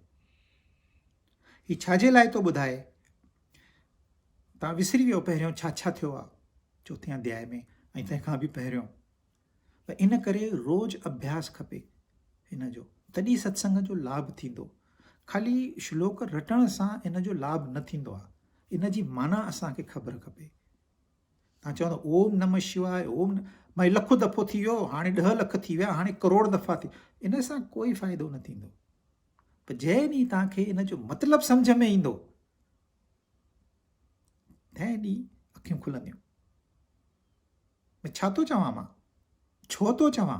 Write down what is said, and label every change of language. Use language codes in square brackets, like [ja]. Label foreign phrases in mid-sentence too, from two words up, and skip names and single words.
[sd] हीउ छाजे लाइ थो ॿुधाए, तव्हां विसरी वियो पहिरियों छा छा थियो आहे चौथी अध्याय में, ऐं तंहिंखां बि पहिरियों। त इन करे रोज़ु अभ्यास खपे हिन जो, तॾहिं सत्संग जो लाभ थींदो। ख़ाली श्लोक रटण सां इन जो लाभ न थींदो आहे। इन जी माना असांखे ख़बर खपे। तव्हां चवंदो [sa] ओम नमः शिवाय, [sd] ओम भई लखो दफ़ो थी वियो, हाणे 10 लख थी विया, हाणे करोड़ दफ़ा थी, इन सां कोई फ़ाइदो न थींदो। पर जंहिं ॾींहुं तव्हांखे इन जो मतिलबु सम्झ में ईंदो, तंहिं ॾींहुं अखियूं खुलंदियूं। छा थो चवां मां, छो थो चवां?